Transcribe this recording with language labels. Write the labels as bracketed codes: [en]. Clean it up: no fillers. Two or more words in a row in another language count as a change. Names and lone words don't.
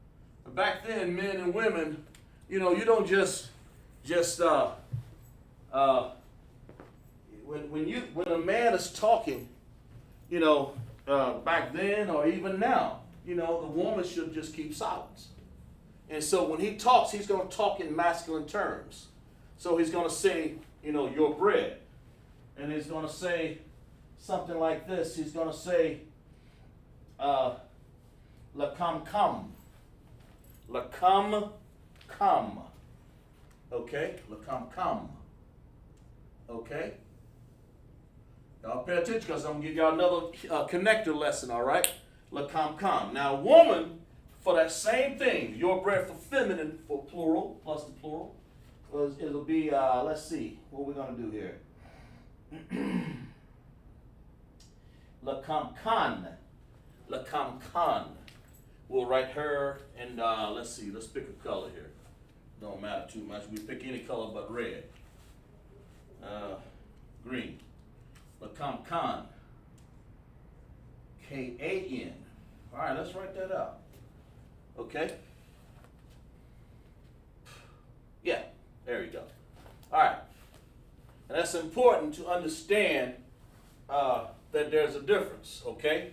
[en] A back then, men and women, you know, you don't just when a man is talking, you know, back then or even now, you know, the woman should just keep silence. And so when he talks, he's going to talk in masculine terms. So he's going to say, you know, your bread. And he's going to say something like this. He's going to say, [he] la kam. La kam. Okay? La kam. [en] Okay? Y'all pay attention because I'm going to give y'all another connector lesson, all right? [he] La kam. [en] Now, woman, for that same thing, your bread for feminine, for plural, plus the plural, it'll be, let's see, what we're going to do here. [he] La kam. [en] We'll write her, and let's see, let's pick a color here. Don't matter too much. We pick any color but red. Green. [he] La kam. [en] K-A-N. All right, let's write that out. Okay? Yeah, there you go. All right. And that's important to understand that there's a difference, okay?